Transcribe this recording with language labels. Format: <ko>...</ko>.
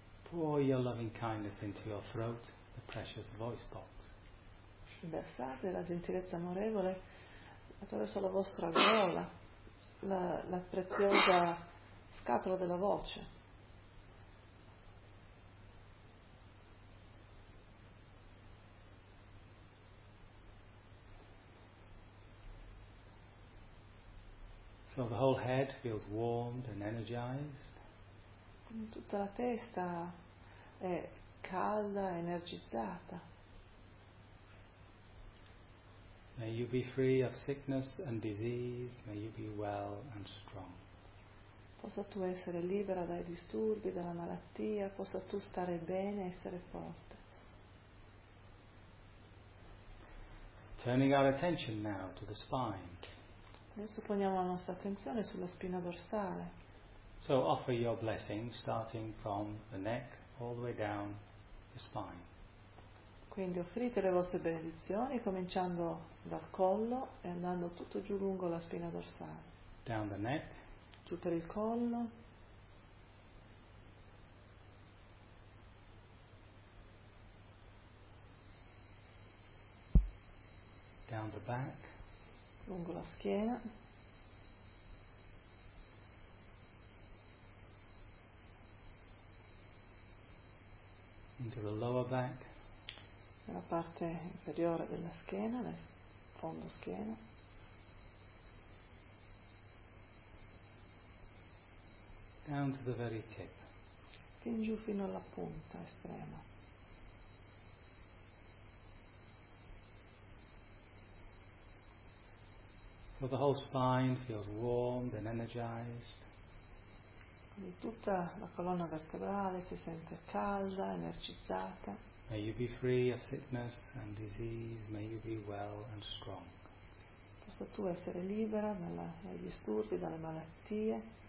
<en>Pour your loving kindness into your throat, the precious voice box.</en> <it>Versate la gentilezza amorevole attraverso la vostra gola, la preziosa scatola della voce.</it> <en>So the whole head feels warmed and energized.</en> <it>Tutta la testa è calda, energizzata.</it> <en>May you be free of sickness and disease. May you be well and strong.</en> <it>Possa tu essere libera dai disturbi, dalla malattia. Possa tu stare bene, essere forte.</it> <en>Turning our attention now to the spine.</en> <it>Adesso poniamo la nostra attenzione sulla spina dorsale.</it> <en>So offer your blessing starting from the neck all the way down the spine.</en> <it>Quindi offrite le vostre benedizioni cominciando dal collo e andando tutto giù lungo la spina dorsale.</it> <en>Down the neck.</en> <it>Giù per il collo.</it> <en>Down the back.</en> <it>Lungo la schiena.</it> <en>Into the lower back.</en> <it>Nella parte inferiore della schiena, nel fondo schiena.</it> <en>Down to the very tip.</en> <it>Fin giù fino alla punta estrema.</it> <en>So the whole spine feels warmed and energized.</en> <it>Quindi tutta la colonna vertebrale si sente calda, energizzata.</it> <en>May you be free of sickness and disease. May you be well and strong.</en> <it>Possa tu essere libera dai disturbi, dalle malattie.</it>